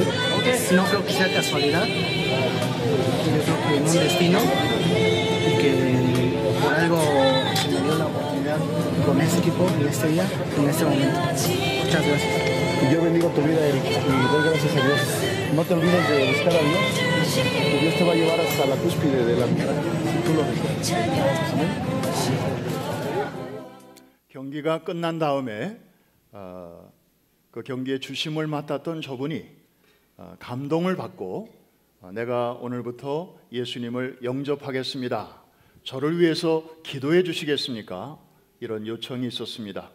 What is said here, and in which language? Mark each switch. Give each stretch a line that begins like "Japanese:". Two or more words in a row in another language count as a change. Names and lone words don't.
Spanish: No creo que sea casualidad, yo creo que en un destino, y que por algo se me dio la oportunidad con este equipo en este día, en este momento. Muchas gracias. Yo bendigo tu vida, Eric, y doy gracias a Dios. No te olvides de buscar a Dios, que Dios te va a llevar hasta la cúspide de la vida, si tú lo deseas. Amén.
Korean: 경기가 끝난 다음에 그 경기의 주심을 맡았던 저분이 감동을 받고 내가 오늘부터 예수님을 영접하겠습니다. 저를 위해서 기도해 주시겠습니까? 이런 요청이 있었습니다.